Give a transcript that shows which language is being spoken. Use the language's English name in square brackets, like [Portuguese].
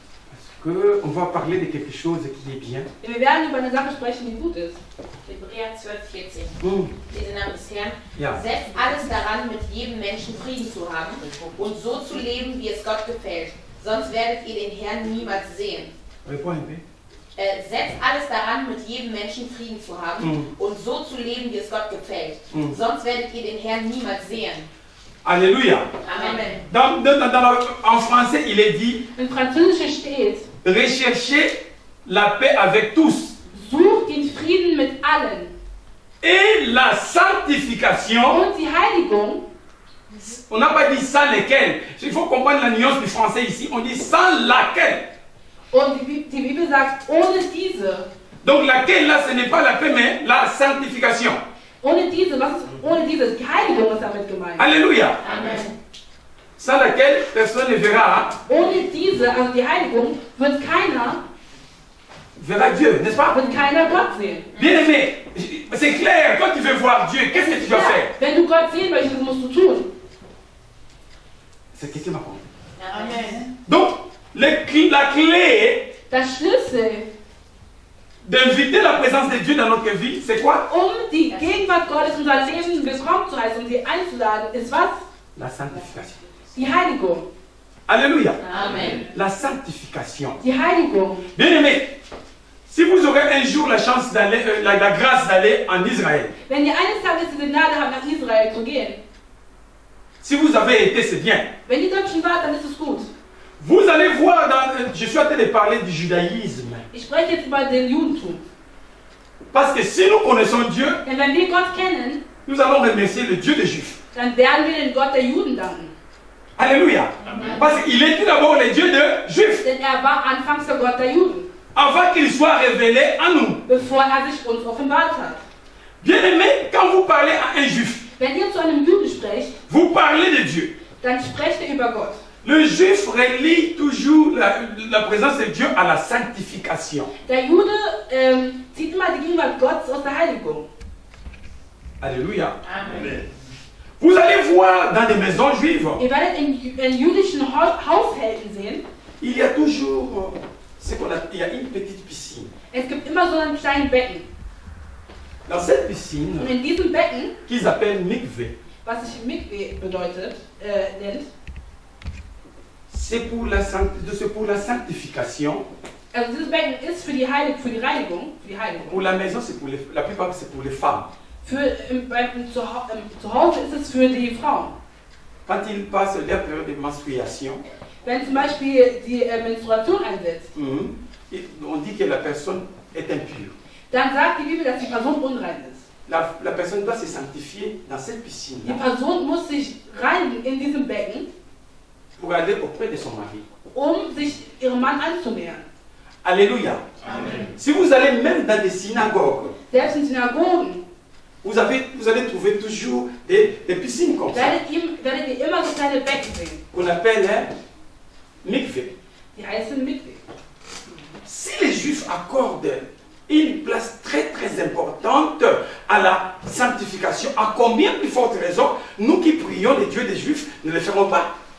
[French] Parce qu'on va parler de quelque chose qui est bien. [German] Wir werden über eine Sache sprechen, die gut ist. Hebräer 12,14. Mm. Lese Namen des Herrn. Ja. Setzt alles daran, mit jedem Menschen Frieden zu haben und so zu leben, wie es Gott gefällt. Sonst werdet ihr den Herrn niemals sehen. [French] Réponds un peu. [German] Setzt alles daran, mit jedem Menschen Frieden zu haben und so zu leben, wie es Gott gefällt. Sonst werdet ihr den Herrn niemals sehen. [French] Alléluia. [German] Amen. [French] En français, il est dit, [German] Im Französischen steht, [French] recherchez la paix avec tous [German] sucht den Frieden mit allen [French] et la sanctification. [German] und die Heiligung. [French] On n'a pas dit sans lesquels. Il faut comprendre la nuance du français ici. On dit sans laquelle. [German] Und die Bibel sagt, ohne diese. [French] Donc laquelle là, ce n'est pas la paix, mais la sanctification. [German] Ohne diese, was ist ohne diese? Die Heiligung ist damit gemeint. [French] Alléluia. [German] Amen. [French] Sans laquelle personne ne verra, [German] Ohne diese, also die Heiligung, wird keiner [French] Dieu, n'est-ce pas? [German] Gott sehen. [French] Bien aimé, c'est clair, quand tu veux voir Dieu, qu'est-ce que tu dois faire? [German] Wenn du Gott sehen möchtest, musst du tun. [French] C'est ce que tu m'apprends. [German] Amen. [French] Donc, la clé [German] Der Schlüssel, [French] d'inviter la présence de Dieu dans notre vie, c'est quoi? [German] die Gegenwart Gottes in unser Leben willkommen zu heißen und sie einzuladen, ist was? [French] La sanctification. [German] Die Heiligung. [French] Alléluia. [German] Amen. [French] La sanctification. [German] Die Heiligung. [French] Bien aimé, si vous aurez un jour la chance d'aller, la grâce d'aller en Israël, [German] Wenn ihr eines Tages diese Gnade habt, nach Israel zu gehen, [French] si vous avez été, c'est bien. [German] wenn ihr dort schon wart, dann ist es gut. [French] Vous allez voir, je suis en train de parler du judaïsme. [German] Ich spreche jetzt über den Judentum. [French] Parce que si nous connaissons Dieu, [German] Denn wenn wir Gott kennen, [French] nous allons remercier le Dieu des Juifs. [German] dann werden wir den Gott der Juden danken. [French] Alléluia. Parce qu'il était d'abord le Dieu des Juifs, [German] Denn er war anfangs der Gott der Juden, [French] avant qu'il soit révélé à nous. [German] bevor er sich uns offenbart hat. [French] Bien aimé, quand vous parlez à un Juif, [German] Wenn ihr zu einem Juden sprecht, [French] vous parlez de Dieu. [German] dann sprecht ihr über Gott. [French] Le Juif relie toujours la présence de Dieu à la sanctification. [German] Der Jude zieht immer die Gegenwart Gottes aus der Heiligung. [French] Alléluia. [German] Amen. [French] Vous allez voir dans des maisons juives, [German] Ihr werdet in jüdischen Haushalten sehen, [French] il y a toujours ce qu'on appelle, il y a une petite piscine. [German] es gibt immer so einen kleinen Becken. [French] Dans cette piscine, [German] Und in diesem Becken, [French] qu'ils appellent mikvé, [German] was sich Mikve bedeutet, nennt, [French] c'est pour la sanctification. [German] also dieses Becken ist für die Reinigung. [French] Pour la maison, c'est pour la plupart, c'est pour les femmes. [German] Zu Hause ist es für die Frauen. [French] Quand ils passent leur période de menstruation, [German] Wenn zum Beispiel die Menstruation einsetzt, [French] on dit que la personne est impure. [German] dann sagt die Bibel, dass die Person unrein ist. [French] La personne doit se sanctifier dans cette piscine [German] Die Person muss sich reinigen in diesem Becken, [French] pour aller auprès de son mari. [German] sich ihrem Mann anzunähern. [French] Alléluia. [German] Amen. [French] Si vous allez même dans des synagogues, [German] Selbst in Synagogen [French] vous allez trouver toujours des piscines comme ça, [German] werdet ihr immer so kleine Becken sehen. [French] qu'on appelle mikvé. [German] Die heißen Mikve. [French] Si les Juifs accordent une place très très importante à la sanctification, à combien plus forte raison, nous qui prions les dieux des Juifs ne le ferons pas?